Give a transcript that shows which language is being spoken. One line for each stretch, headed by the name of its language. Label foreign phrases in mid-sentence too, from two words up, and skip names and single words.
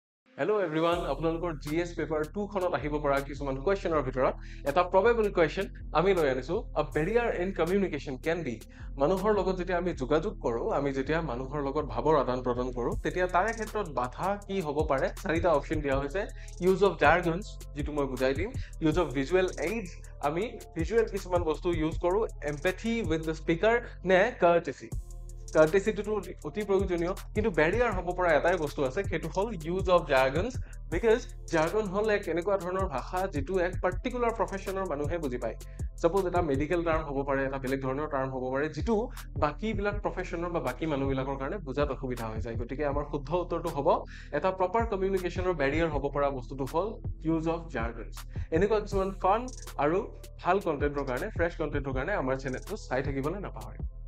English: Hello everyone,
Assamese: আপোনালোকৰ
English: GS paper 2
Assamese: খনত আহিব পৰা কিছুমান কোৱেশ্চনৰ ভিতৰত এটা
English: probable question
Assamese: আমি লৈ আনিছো
English: a barrier in communication can be
Assamese: মানুহৰ লগত যেতিয়া আমি যোগাযোগ কৰো আমি যেতিয়া মানুহৰ লগত ভাৱৰ আদান প্ৰদান কৰো তেতিয়া তাৰে ক্ষেত্ৰত বাধা কি হ'ব পাৰে চাৰিটা অপচন দিয়া হৈছে
English: use of jargons
Assamese: যেটো মই বুজাই দিম
English: use of visual aids
Assamese: আমি ভিজুৱেল কিছুমান বস্তু ইউজ কৰো
English: empathy with the speaker
Assamese: নে
English: courtesy courtesy to
Assamese: অতি প্ৰয়োজনীয় কিন্তু ব্যাৰিয়াৰ হ'ব পৰা এটাই বস্তু আছে সেইটো হল
English: use of jargons because jargon
Assamese: হল এক এনেকুৱা ধৰণৰ ভাষা যেটো এক
English: particular profession
Assamese: মানুহে বুজি পায় suppose এটা
English: medical term
Assamese: হ'ব পাৰে এটা বেলেগ ধৰণৰ টাৰ্ম হ'ব পাৰে যেটো বাকি বিলাক প্ৰফেশনৰ বা বাকি মানুহবিলাকৰ কাৰণে বুজাত অসুবিধা হৈ যায় গতিকে আমাৰ শুদ্ধ উত্তৰটো হ'ব এটা
English: proper communication barrier
Assamese: হ'ব পৰা বস্তুটো হল
English: use of jargons
Assamese: এনেকুৱা কিছুমান ফান আৰু ভাল কন্টেন্টৰ কাৰণে
English: fresh content
Assamese: কাৰণে আমাৰ চেনেলটো চাই থাকিবলৈ নাপাহৰিব